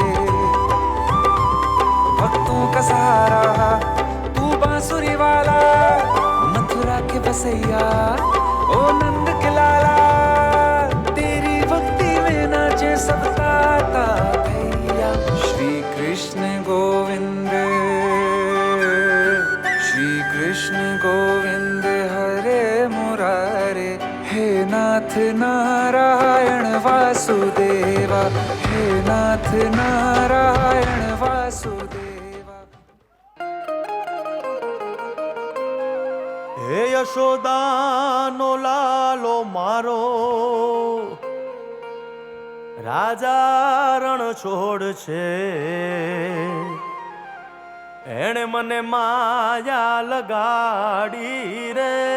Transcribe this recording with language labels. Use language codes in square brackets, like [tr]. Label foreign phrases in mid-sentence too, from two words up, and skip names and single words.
[hi] भक्तों का सहारा तू बांसुरी वाला, मथुरा के बसैया ओ नंद के लाला. तेरी भक्ति में नाचे सब ताता भैया. श्री कृष्ण गोविंद, श्री कृष्ण गोविंद हरे मुरारे, हे नाथ नारायण वासुदेवा. हे नाथ नारायण वासुदेवा. [gu] હે યશોદાનો લાલો મારો, રાજા રણ છોડ છે. એણે મને માયા લગાડી રે.